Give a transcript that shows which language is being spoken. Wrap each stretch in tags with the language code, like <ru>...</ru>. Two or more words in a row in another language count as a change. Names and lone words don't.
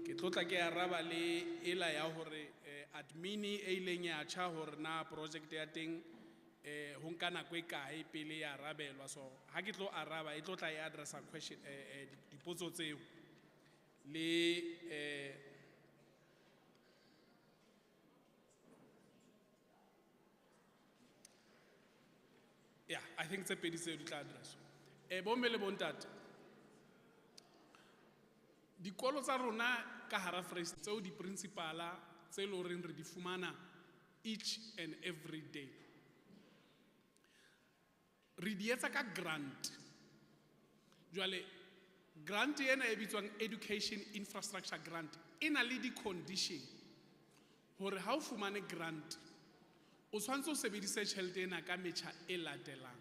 <st>Ke tlotla ke araba le ela ya hore admini e ileng ya tjha hore na project ya teng ho nka nako e kae pele ya arabelwa. So ha ke tlo araba e tlotla e addressa question dipotso tseo le</st> <en>yeah, I think</en> <st>tse pedi tseo di tla addresswa. Bomme le bontate, dikolo tsa rona ka hara Freistata tseo di principala tse lo reng re di fumana</st> <en>each and every day.</en> <st>Re di etsa ka grant. Jwale grant ena e bitswang</st> <en>education infrastructure grant</en> <st>ena le di condition hore ha o fumane grant o tshwantse o sebedise tjhelete ena ka metjha e latelang.</st>